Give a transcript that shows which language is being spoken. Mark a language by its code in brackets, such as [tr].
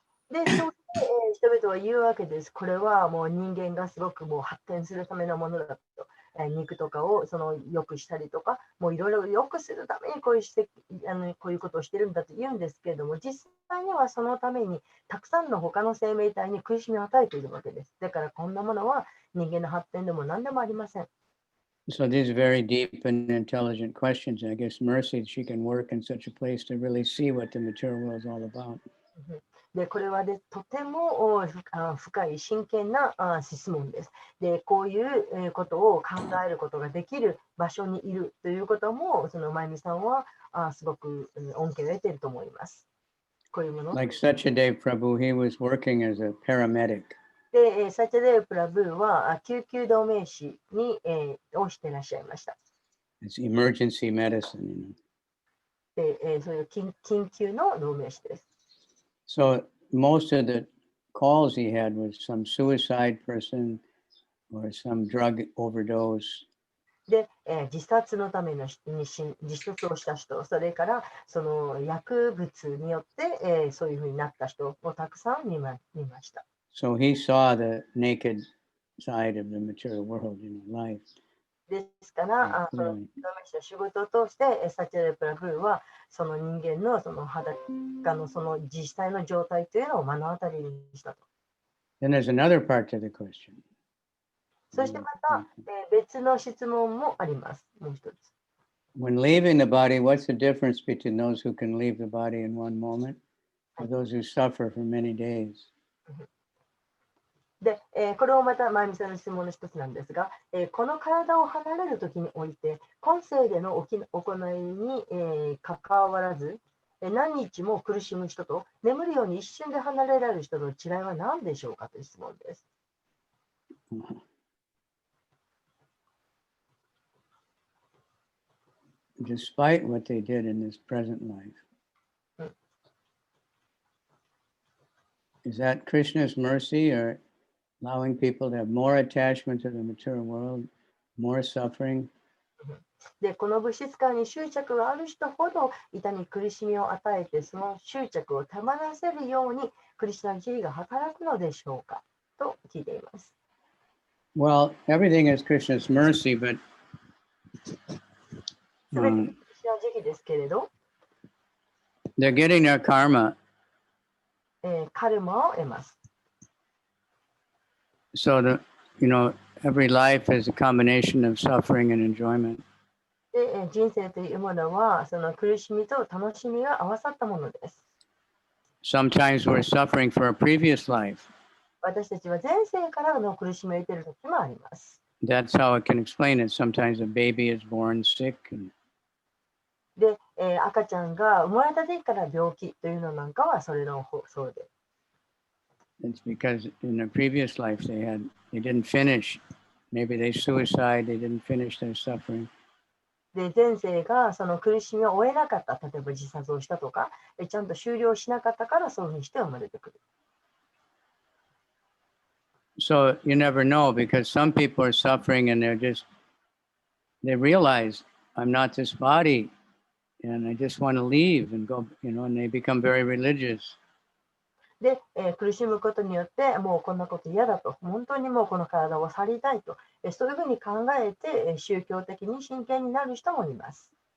[ja] で、そうして、人々は言うわけです。これはもう人間がすごくもう発展するためのものだと。肉とかを良くしたりとか、もういろいろ良くするためにこういうことをしてるんだと言うんですけれども、実際にはそのためにたくさんの他の生命体に苦しみを与えているわけです。だからこんなものは人間の発展でも何でもありません。 [en] So these are very deep and intelligent questions. I guess Mercy, she can work in such a place to really see what the material world is all about. [ja] で、これはとても深い真剣な質問です。で、こういうことを考えることができる場所にいるということも、そのまゆみさんはすごく恩恵を得ていると思います。こういうもの。 [en] Like Satyadev Prabhu, he was working as a paramedic. [ja] で、サチャデープラブーは救急同盟士をしていらっしゃいました。 [en] It's emergency medicine, [ja] で、そういう緊急の同盟士です。 [en] So most of the calls he had was some suicide person or some drug overdose. [ja] で、自殺のための自殺をした人、それからその薬物によって、そういうふうになった人をたくさん見ました。 [en] So he saw the naked side of the material world, life. [ja] ですから、その仕事を通して、サチャレプラブーはその人間のその裸のその実際の状態というのを目の当たりにしたと。 [en] Then there's another part to the question. [ja] そしてまた、別の質問もあります。もう一つ。 [en] When leaving the body, what's the difference between those who can leave the body in one moment or those who suffer for many days? [ja] で、これもまたまゆみさんの質問の一つなんですが、この体を離れるときにおいて、今世での行いに、関わらず、何日も苦しむ人と眠るように一瞬で離れられる人の違いは何でしょうかという質問です。 [en] Despite what they did in this present life. Is that Krishna's mercy or allowing people to have more attachment to the material world, more suffering? [ja] で、この物質界に執着がある人ほど痛み苦しみを与えて、その執着を手放せるようにクリスナ慈悲が働くのでしょうかと聞いています。 [en] Well, everything is Krishna's mercy, but [ja] すべてクリスナ慈悲ですけれど、 [en] they're getting their karma. [ja] カルマを得ます。 [en] So every life is a combination of suffering and enjoyment. [ja] で、人生というものはその苦しみと楽しみが合わさったものです。 [en] Sometimes we're suffering for a previous life. [ja] 私たちは前世からの苦しみを得ている時もあります。 [en] That's how it can explain it. Sometimes a baby is born sick. [ja] で、赤ちゃんが生まれた時から病気というのなんかはそれのそうで。 [en] It's because in a previous life they didn't finish. Maybe they suicide, they didn't finish their suffering. [ja] で、前世がその苦しみを終えなかった、例えば自殺をしたとか、ちゃんと終了しなかったからそういうふうにして生まれてくる。 [en] So you never know because some people are suffering and they realize I'm not this body and I just want to leave and go, and they become very religious. [ja] で、苦しむことによってもうこんなこと嫌だと、本当にもうこの体を去りたいと、そういうふうに考えて宗教的に真剣になる人もいます。